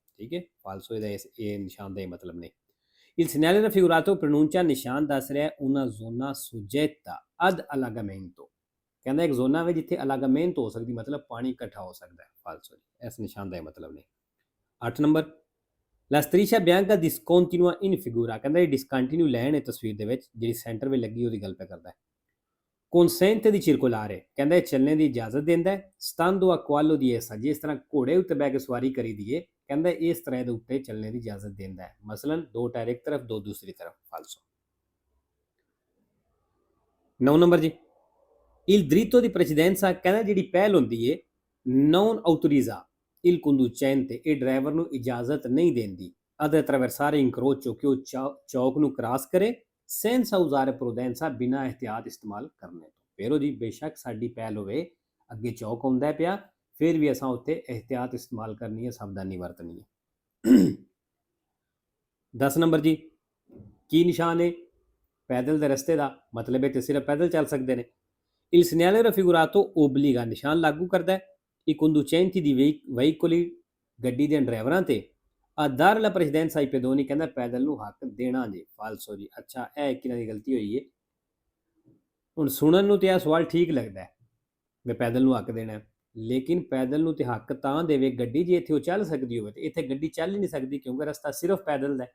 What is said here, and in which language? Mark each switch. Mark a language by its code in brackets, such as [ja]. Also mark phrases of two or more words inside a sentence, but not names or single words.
[pa] ਠੀਕ ਹੈ, ਫਾਲਸੋ ਇਹਦਾ ਇਹ ਨਿਸ਼ਾਨ ਦਾ ਇਹ ਮਤਲਬ ਨਹੀਂ। [it] il segnale raffigurato pronuncia [pa] ਨਿਸ਼ਾਨ ਦੱਸ ਰਿਹਾ [it] una zona soggetta ad allagamento। [pa] ਕਹਿੰਦਾ ਇੱਕ ਜ਼ੋਨਾ ਵਿੱਚ ਜਿੱਥੇ ਅਲਾਗਾਮੈਂਟ ਹੋ ਸਕਦੀ, ਮਤਲਬ ਪਾਣੀ ਇਕੱਠਾ ਹੋ ਸਕਦਾ ਹੈ। ਫਾਲਸੋ ਇਸ ਨਿਸ਼ਾਨ ਦਾ ਇਹ ਮਤਲਬ ਨਹੀਂ। [it] 8 ਨੰਬਰ La striscia bianca discontinua in figura। [pa] ਕਹਿੰਦਾ ਇਹ ਡਿਸਕੰਟੀਨਿਊ ਲਾਈਨ ਹੈ ਤਸਵੀਰ ਦੇ ਵਿੱਚ ਜਿਹੜੀ ਸੈਂਟਰ ਵਿੱਚ ਲੱਗੀ ਉਹਦੀ ਗੱਲ ਪੈ ਕਰਦਾ ਹੈ। [it] consente di circolare। [pa] ਕਹਿੰਦਾ ਇਹ ਚੱਲਣੇ ਦੀ ਇਜਾਜ਼ਤ ਦਿੰਦਾ ਹੈ [it] stando a cavallo di essa। [pa] ਜਿਸ ਤਰ੍ਹਾਂ ਘੋੜੇ ਉੱਤੇ ਬਹਿ ਕੇ ਸਵਾਰੀ ਕਰੀ ਦੀ ਹੈ, ਕਹਿੰਦਾ ਇਸ ਤਰ੍ਹਾਂ ਦੇ ਉੱਤੇ ਚੱਲਣੇ ਦੀ ਇਜਾਜ਼ਤ ਦਿੰਦਾ ਹੈ, ਮਸਲਨ ਦੋ ਟਾਇਰ ਇੱਕ ਤਰਫ ਦੋ ਦੂਸਰੀ ਤਰਫ। [it] ਫਾਲਸੋ [pa] 9 ਨੰਬਰ ਜੀ [it] il dritto di precedenza। [pa] ਕਹਿੰਦਾ ਜਿਹੜੀ ਪਹਿਲ ਹੁੰਦੀ ਹੈ [it] non autorizza il conducente [pa] ਇਹ ਡਰਾਈਵਰ ਨੂੰ ਇਜਾਜ਼ਤ ਨਹੀਂ ਦਿੰਦੀ [it] ad attraversare incrocio [pa] ਕਿ ਉਹ ਚੌਕ ਨੂੰ ਕ੍ਰਾਸ ਕਰੇ [it] senza usare prudenza [pa] ਬਿਨਾਂ ਇhtiyat ਇਸਤੇਮਾਲ ਕਰਨੇ ਤੋਂ। ਫੇਰੋ ਜੀ ਬੇਸ਼ੱਕ ਸਾਡੀ ਪਹਿਲ ਹੋਵੇ, ਅੱਗੇ ਚੌਕ ਆਉਂਦਾ ਪਿਆ, ਫਿਰ ਵੀ ਅਸਾਂ ਉੱਤੇ ਇhtiyat ਇਸਤੇਮਾਲ ਕਰਨੀ ਹੈ, ਸਾਵਧਾਨੀ ਵਰਤਣੀ ਹੈ। 10 ਨੰਬਰ ਜੀ, ਕੀ ਨਿਸ਼ਾਨ ਹੈ? ਪੈਦਲ ਦੇ ਰਸਤੇ ਦਾ ਮਤਲਬ ਹੈ ਤੇ ਸਿਰਫ ਪੈਦਲ ਚੱਲ ਸਕਦੇ ਨੇ। [it] Il segnale raffigurato obbliga [pa] ਨਿਸ਼ਾਨ ਲਾਗੂ ਕਰਦਾ ਹੈ [it] i conducenti di veicoli [pa] ਗੱਡੀ ਦੇ ਡਰਾਈਵਰਾਂ ਤੇ [it] a dare la precedenza ai pedoni [pa] ਕਹਿੰਦਾ ਪੈਦਲ ਨੂੰ ਹੱਕ ਦੇਣਾ ਜੀ। ਫਾਲਸੋ ਜੀ। ਅੱਛਾ, ਇਹ ਕਿਹਨਾਂ ਦੀ ਗਲਤੀ ਹੋਈ ਹੈ? ਹੁਣ ਸੁਣਨ ਨੂੰ ਤੇ ਇਹ ਸਵਾਲ ਠੀਕ ਲੱਗਦਾ ਹੈ ਵੀ ਪੈਦਲ ਨੂੰ ਹੱਕ ਦੇਣਾ, ਲੇਕਿਨ ਪੈਦਲ ਨੂੰ ਤੇ ਹੱਕ ਤਾਂ ਦੇਵੇ ਗੱਡੀ ਜੇ ਇੱਥੇ ਉਹ ਚੱਲ ਸਕਦੀ ਹੋਵੇ, ਤੇ ਇੱਥੇ ਗੱਡੀ ਚੱਲ ਹੀ ਨਹੀਂ ਸਕਦੀ ਕਿਉਂਕਿ ਰਸਤਾ ਸਿਰਫ ਪੈਦਲ ਦਾ ਹੈ।